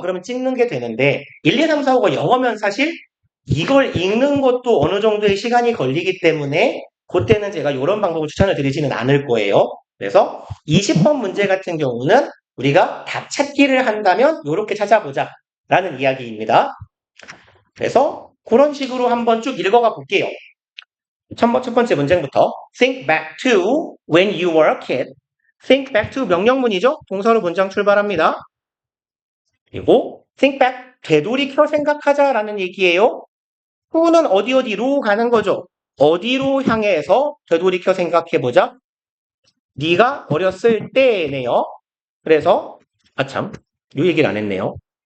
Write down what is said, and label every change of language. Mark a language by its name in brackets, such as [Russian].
[Korean] 그러면 찍는 게 되는데 1, 2, 3, 4, 5가 영어면 사실 이걸 읽는 것도 어느 정도의 시간이 걸리기 때문에 그때는 제가 이런 방법을 추천을 드리지는 않을 거예요. 그래서 20번 문제 같은 경우는 우리가 답 찾기를 한다면 이렇게 찾아보자 라는 이야기입니다. 그래서 그런 식으로 한번 쭉 읽어가 볼게요. 첫 번째 문장부터 [English] Think back to when you were a kid. Think back to [Korean] 명령문이죠. 동사로 문장 출발합니다. 그리고 think back 되돌이켜 생각하자라는 얘기예요. who는 어디로 가는 거죠. 어디로 향해서 되돌이켜 생각해보자. 네가 어렸을 때네요. 그래서 참, 이 얘기를 안 했네요.